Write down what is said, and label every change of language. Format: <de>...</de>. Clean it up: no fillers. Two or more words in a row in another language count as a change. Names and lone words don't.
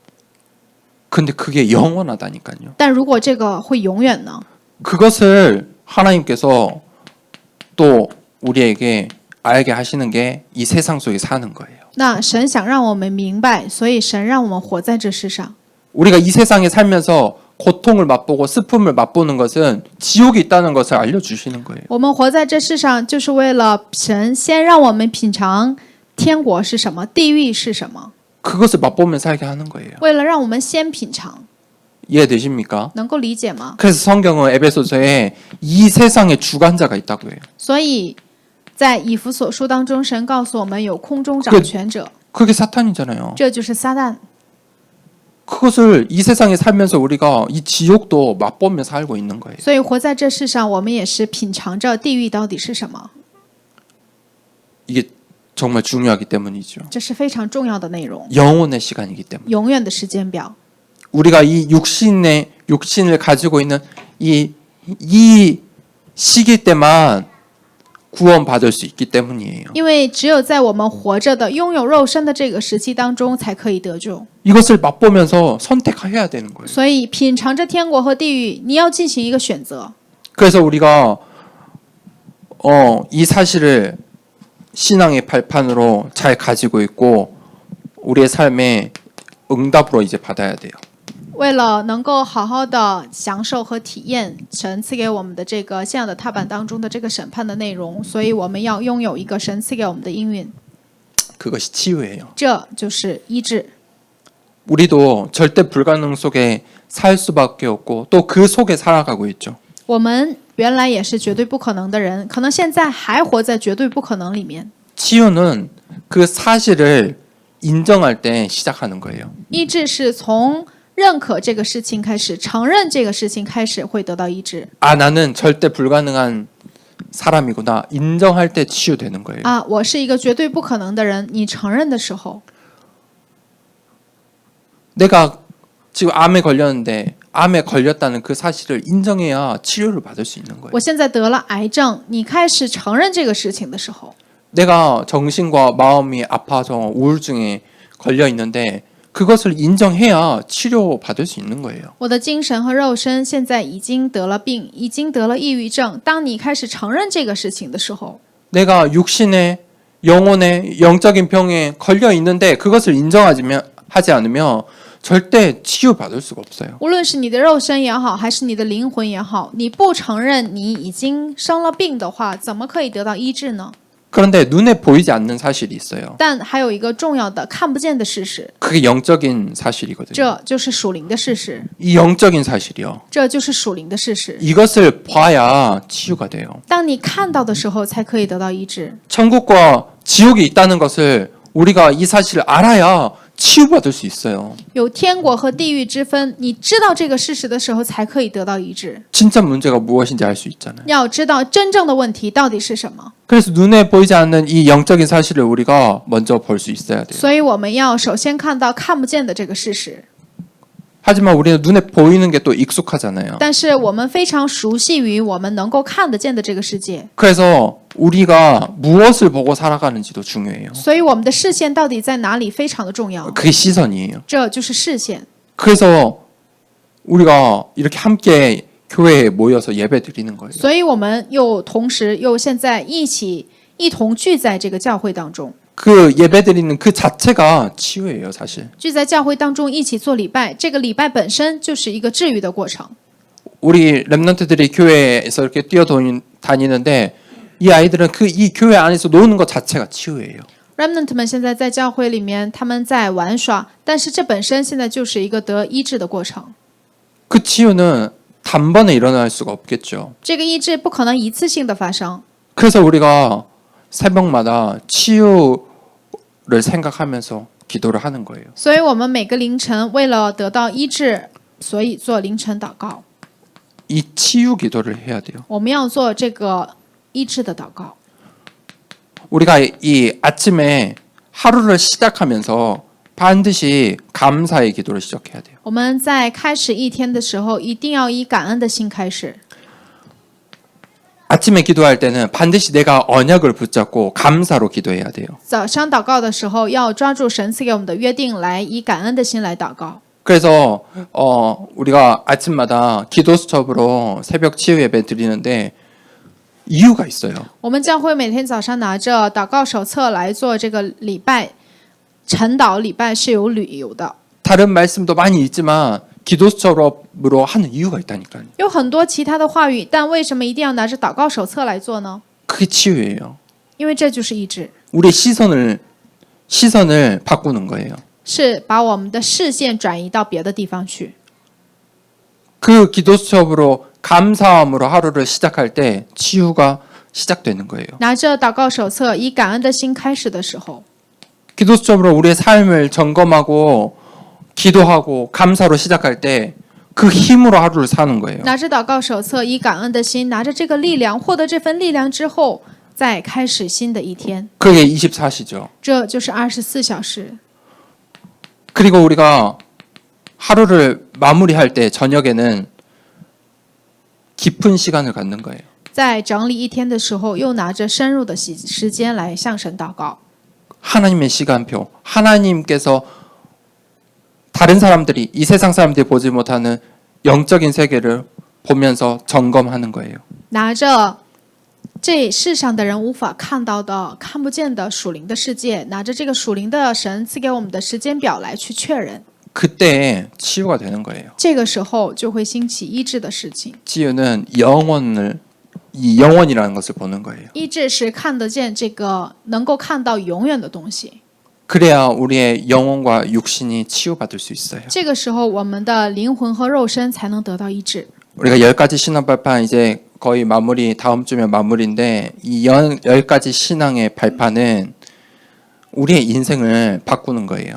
<ko>근데 그게 영원하다니까요.</ko> <zh>但如果这个会永远呢？</zh> <ko>그것을 하나님께서 또 우리에게 알게 하시는 게 이 세상 속에 사는 거예요.</ko> <zh>那神想让我们明白，所以神让我们活在这世上。</zh> <ko>우리가 이 세상에 살면서 고통을 맛보고 슬픔을 맛보는 것은 지옥이 있다는 것을 알려주시는 거예요.</ko> <zh>我们活在这世上，就是为了神先让我们品尝天国是什么，地狱是什么，</zh> <ko>그것을 맛보며 살게 하는 거예요.</ko> <zh>为了让我们先品尝，</zh> <ko>이해되십니까?</ko> <zh>能够理解吗？</zh> <ko>그래서 성경은 에베소서에 이 세상의 주관자가 있다고 해요.</ko> <zh>所以在以弗所书当中，神告诉我们有空中掌权者，</zh> <ko>그게 사탄이잖아요.</ko> <zh>这就是撒旦。</zh> <ko>그것을 이 세상에 살면서 우리가 이 지옥도 맛보며 살고 있는 거예요.</ko> <zh>所以活在这世上，我们也是品尝着地狱到底是什么，</zh> <ko>이게 정말 중요하기 때문이죠.</ko> <zh>这是非常重要的内容，</zh> <ko>영혼의 시간이기 때문에.</ko> <zh>永远的时间表。</zh> <ko>우리가 이 육신을 가지고 있는 이 시기 때만 구원받을 수 있기 때문이에요.</ko> <zh>因为只有在我们活着的、拥有肉身的这个时期当中，才可以得救。</zh> <ko>이것을 맛보면서 선택해야 되는 거예요.</ko> <zh>所以品尝着天国和地狱，你要进行一个选择。</zh> <ko>그래서 우리가 이 사실을 신앙의 발판으로 잘 가지고 있고 우리의 삶에 응답으로 이제 받아야 돼요.</ko> <zh>为了能够好好的享受和体验神赐给我们的这个信仰的踏板当中的这个审判的内容，所以我们要拥有一个神赐给我们的应允，</zh> <ko>그것이 치유예요.</ko> <zh>这就是医治。</zh> <ko>우리도 절대 불가능 속에 살 수밖에 없고 또 그 속에 살아가고 있죠.</ko> <zh>我们原来也是绝对不可能的人，可能现在还活在绝对不可能里面。</zh> <ko>치유는 그 사실을 인정할 때 시작하는 거예요.</ko> <zh>医治是从认可这个事情开始，承认这个事情开始会得到医治。</zh> <ko>아, 나는 절대 불가능한 사람이구나. 인정할 때 치유되는 거예요.</ko> <zh>啊，我是一个绝对不可能的人，你承认的时候，</zh> <ko>내가 지금 암에 걸렸는데 암에 걸렸다는 그 사실을 인정해야 치료를 받을 수 있는 거예요.</ko> <zh>我现在得了癌症，你开始承认这个事情的时候，</zh> <ko>내가 정신과 마음이 아파서 우울증에 걸려 있는데 그것을 인정해야 치료 받을 수 있는 거예요.</ko> <zh>我的精神和肉身现在已经得了病，已经得了抑郁症。当你开始承认这个事情的时候，</zh> <ko>내가 육신의 영혼의 영적인 병에 걸려 있는데 그것을 하지 않으면 절대 치유 받을 수가 없어요.</ko> <zh>无论是你的肉身也好，还是你的灵魂也好，你不承认你已经生了病的话，怎么可以得到医治呢？</zh> <ko>그런데 눈에 보이지 않는 사실이 있어요.</ko> <zh>但还有一个重要的看不见的事实，</zh> <ko>그게 영적인 사실이거든요.</ko> <zh>这就是属灵的事实，</zh> <ko>이 영적인 사실이요.</ko> <zh>这就是属灵的事实。</zh> <ko>이것을 봐야 치유가 돼요.</ko> <zh>当你看到的时候，才可以得到医治。</zh> <ko>천국과 지옥이 있다는 것을 우리가 이 사실을 알아야 치유받을 수 있어요.</ko> <zh>有天国和地狱之分，你知道这个事实的时候，才可以得到医治。</zh> <ko>진짜 문제가 무엇인지 알 수 있잖아요.</ko> <zh>要知道真正的问题到底是什么，</zh> <ko>그래서 눈에 보이지 않는 이 영적인 사실을 우리가 먼저 볼 수 있어야 돼요.</ko> <zh>所以我们要首先看到看不见的这个事实。</zh> <ko>하지만 우리는 눈에 보이는 게 또 익숙하잖아요.</ko> <zh>但是我们非常熟悉于我们能够看得见的这个世界，</zh> <ko>그래서 우리가 무엇을 보고 살아가는지도 중요해요.</ko> <zh>所以我们的视线到底在哪里非常的重要，</zh> <ko>그게 시선이에요.</ko> <zh>这就是视线。</zh> <ko>그래서 우리가 이렇게 함께 교회에 모여서 예배 드리는 거예요.</ko> <zh>所以我们同时现在一同聚在这个教会当中，</zh> <ko>그 예배 드리는 그 자체가 치유예요, 사실.</ko> <zh>聚在教会当中一起做礼拜，这个礼拜本身就是一个治愈的过程。</zh> <ko>우리 렘넌트들이 교회에서 이렇게 뛰어다니는데 이 아이들은 이 교회 안에서 노는 것 자체가 치유예요.</ko> <zh>Remnant 们现在在教会里面，他们在玩耍，但是这本身现在就是一个得医治的过程。</zh> <ko>그 치유는 단번에 일어날 수가 없겠죠.</ko> <zh>这个医治不可能一次性的发生，</zh> <ko>그래서 우리가 새벽마다 치유를 생각하면서 기도를 하는 거예요.</ko> <zh>所以我们每个凌晨为了得到医治，所以做凌晨祷告。</zh> <ko>이 치유 기도를 해야 돼요.</ko> <zh>我们要做这个医治的祷告。</zh> <ko>우리가 이 아침에 하루를 시작하면서 반드시 감사의 기도를 시작해야 돼요.</ko> <zh>我们在开始一天的时候，一定要以感恩的心开始。</zh> <ko>아침에 기도할 때는 반드시 내가 언약을 붙잡고 감사로 기도해야 돼요.</ko> <zh>早上祷告的时候，要抓住神赐给我们的约定，来以感恩的心来祷告。</zh> <ko>그래서 우리가 아침마다 기도 수첩으로 새벽 치유 예배 드리는데 이유가 있어요.</ko> <zh>我们教会每天早上拿着祷告手册来做这个礼拜，晨祷礼拜是有理由的。</zh> <ko>다른 말씀도 많이 있지만 기도 수첩으로 하는 이유가 있다니까요.</ko> <zh>有很多其他的话语，但为什么一定要拿着祷告手册来做呢？</zh> <ko>그게 치유예요.</ko> <zh>因为这就是医治，</zh> <ko>우리 시선을 바꾸는 거예요.</ko> <zh>是把我们的视线转移到别的地方去。</zh> <ko>그 기도 수첩으로 감사함으로 하루를 시작할 때 치유가 시작되는 거예요.</ko> <zh>拿着祷告手册，以感恩的心开始的时候，</zh> <ko>기도 수첩으로 우리의 삶을 점검하고 기도하고 감사로 시작할 때 그 힘으로 하루를 사는 거예요.</ko> <zh>拿着祷告手册，以感恩的心，拿着这个力量，获得这份力量之后，再开始新的一天。</zh> <ko>그게 24시죠.</ko> <zh>这就是24小时。</zh> <ko>그리고 우리가 하루를 마무리할 때 저녁에는 깊은 시간을 갖는 거예요.</ko> <zh>在整理一天的时候，又拿着深入的时间来向神祷告。</zh> <ko>하나님의 시간표, 하나님께서 다른 사람들이 이 세상 사람들이 보지 못하는 영적인 세계를 보면서 점검하는 거예요.</ko> <zh>拿着这世上的人无法看到的、看不见的属灵的世界，拿着这个属灵的神赐给我们的时间表来去确认，</zh> <ko>그때 치유가 되는 거예요.</ko> <zh>这个时候就会兴起医治的事情。</zh> <ko>치유는 영원이라는 것을 보는 거예요.</ko> <zh>医治是看得见这个能够看到永远的东西，</zh> <ko>그래야 우리의 영혼과 육신이 치유받을 수 있어요.</ko> <zh>这个时候我们的灵魂和肉身才能得到医治。</zh> <ko>우리가 10가지 신앙 발판 이제 거의 마무리, 다음 주면 마무리인데 이 10가지 신앙의 발판은 우리의 인생을 바꾸는 거예요.</ko>